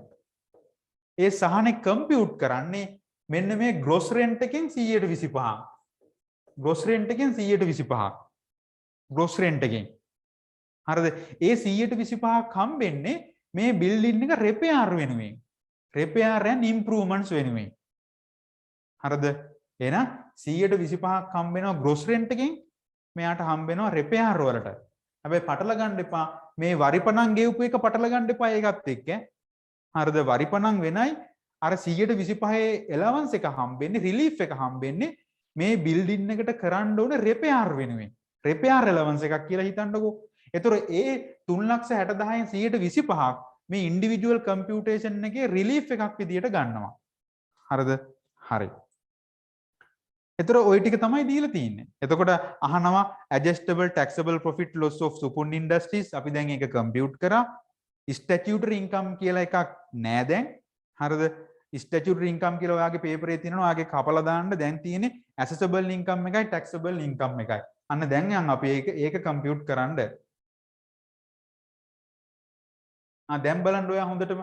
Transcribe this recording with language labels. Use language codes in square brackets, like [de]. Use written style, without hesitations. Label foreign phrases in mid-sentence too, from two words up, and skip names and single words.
[si] ඒ සහනේ කම්පියුට් කරන්නේ මෙන්න මේ [en] gross rent [si] එකෙන් 125. [en] gross rent [si] එකෙන් 125ක්. [en] gross rent [si] එකෙන්. හරිද? ඒ 125ක් හම්බෙන්නේ මේ බිල්ඩින් එක රිපෙයාර් වෙනුවෙන්. [en] repair and improvements [si] වෙනුවෙන්. හරිද? එහෙනම් 125ක් හම්බෙනවා [en] gross rent [si] එකෙන්. මෙයාට හම්බෙනවා රිපෙයාර් වලට. හැබැයි පටල ගන්න එපා. මේ වරිපණන් ගෙවපු එක පටල ගන්න එපා ඒකත් එක්ක. හරිද? වරිපණන් වෙනයි අර 125 allowance එක හම්බෙන්නේ රිලීෆ් එක හම්බෙන්නේ මේ බිල්ඩින් එකට කරන්න ඕන රිපෙයාර් වෙනුවෙන්. [en] repair allowance [si] එකක් කියලා හිතන්නකෝ. ඒතර ඒ 3,60,000න් 125ක් මේ [en] individual computation [si] එකේ රිලීෆ් එකක් විදියට ගන්නවා. හරිද? හරි. ඒතර ওই ටික තමයි දීලා තියෙන්නේ. එතකොට අහනවා [en] adjustable taxable profit loss of Supun Industries [si] අපි දැන් ඒක කම්පියුට් කරා. [en] statutory income [si] කියලා එකක් නෑ දැන්. හරිද? [en] statutory income [si] කියලා ඔයාගේ පේපරේ තියෙනවා. ඔයාගේ කපලා දාන්න දැන් තියෙන්නේ [en] assessable income [si] එකයි [en] taxable income [si] එකයි. අන්න දැන් යන් අපි ඒක කම්පියුට් කරන්න. දැන් බලන්න ඔයා හොඳටම.